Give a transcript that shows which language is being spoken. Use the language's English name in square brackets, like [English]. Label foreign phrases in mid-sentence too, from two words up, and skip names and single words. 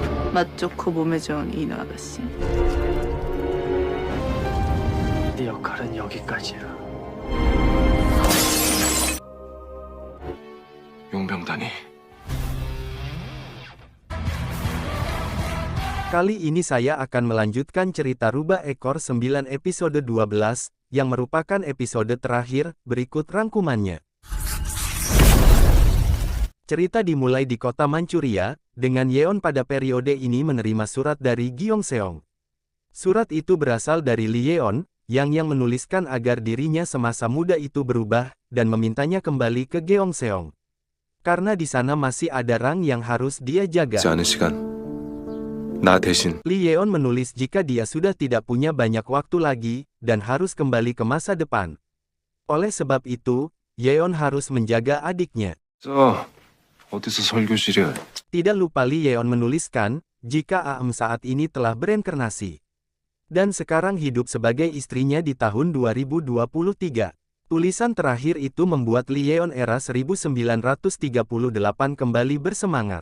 [Korean] 맛 좋고 몸에 좋은 이노 아가씨. 네 역할은 여기까지야. 용병단이 [Indonesian] Kali ini saya akan melanjutkan cerita Rubah Ekor 9 episode 12, yang merupakan episode terakhir, berikut rangkumannya. Cerita dimulai di kota Manchuria, dengan Yeon pada periode ini menerima surat dari Gyeongseong. Surat itu berasal dari Lee Yeon, yang menuliskan agar dirinya semasa muda itu berubah, dan memintanya kembali ke Gyeongseong. Karena di sana masih ada rang yang harus dia jaga. [Korean] 않은 시간 나 대신 [Indonesian] Lee Yeon menulis jika dia sudah tidak punya banyak waktu lagi, dan harus kembali ke masa depan. Oleh sebab itu, Yeon harus menjaga adiknya. [Korean] 어디서 설교실이야? [Indonesian] Tidak lupa Lee Yeon menuliskan, jika Aem saat ini telah bereinkarnasi. Dan sekarang hidup sebagai istrinya di tahun 2023. Tulisan terakhir itu membuat Lee Yeon era 1938 kembali bersemangat.